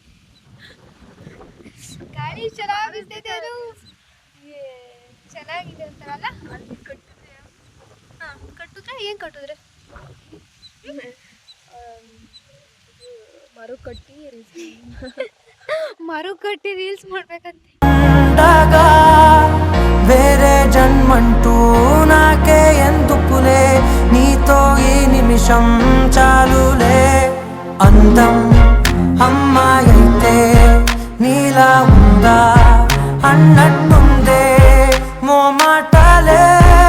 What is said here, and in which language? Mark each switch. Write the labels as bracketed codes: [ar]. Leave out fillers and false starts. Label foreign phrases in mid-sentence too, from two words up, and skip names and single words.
[kn] ಗಾಡಿ ಚೆನ್ನಾಗಿರ್ತೈತೆ, ಅದು ಚೆನ್ನಾಗಿದೆ ಅಂತಾರಲ್ಲ. ಹಾಂ, ಕಟ್ಟಿದ್ರೆ ಏನು ಕಟ್ಟಿದ್ರೆ? ಮರು ಕಟ್ಟಿ ರೀಲ್ಸ್ ಮಾಡ್ಬೇಕಂತೆ. [te] వేరే జన్మంటూ నాకే ఎందుకులే, నీతో ఈ నిమిషం చాలులే. అందం అమ్మాయైతే నీలా ఉందా అన్నట్టుందే మోమాటలే.